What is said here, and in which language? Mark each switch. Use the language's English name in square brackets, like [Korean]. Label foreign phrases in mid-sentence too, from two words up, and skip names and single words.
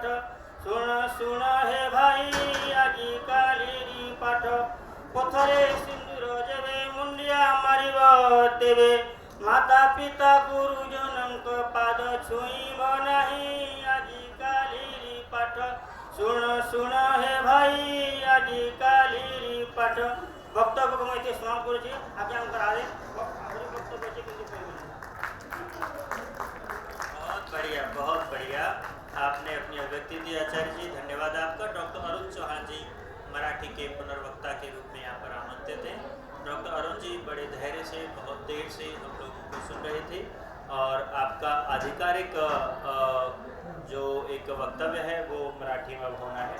[Odia] ଶୁଣ ଶୁଣ ହେ ଭାଇ ଆଜିକାଲିର ପାଠ, ପଥରେ ସିନ୍ଦୁର ଯେବେ ମୁଣ୍ଡିଆ ମାରିବ ତେବେ, ମାତା ପିତା ଗୁରୁଜନଙ୍କ ପାଦ ଛୁଇଁବ ନାହିଁ ଆଜିକାଲିର ପାଠ। ଶୁଣ ଶୁଣ ହେ ଭାଇ ଆଜିକାଲିର ପାଠ। ବକ୍ତବ୍ୟକୁ ମୁଁ ଏଠି ସମାପ୍ତ କରୁଛି। ଆଜ୍ଞାଙ୍କର ଆହୁରି ବକ୍ତବ୍ୟ ଅଛି କିନ୍ତୁ କହିବି। [Hindi] बहुत बढ़िया आपने अपनी अभिव्यक्ति दी आचार्य जी, धन्यवाद आपका। डॉक्टर अरुण चौहान जी मराठी के पुनर्वक्ता के रूप में यहाँ पर आमंत्रित हैं। डॉक्टर अरुण जी बड़े धैर्य से बहुत देर से हम लोगों को सुन रहे थे और आपका आधिकारिक जो एक वक्तव्य है वो मराठी में होना है।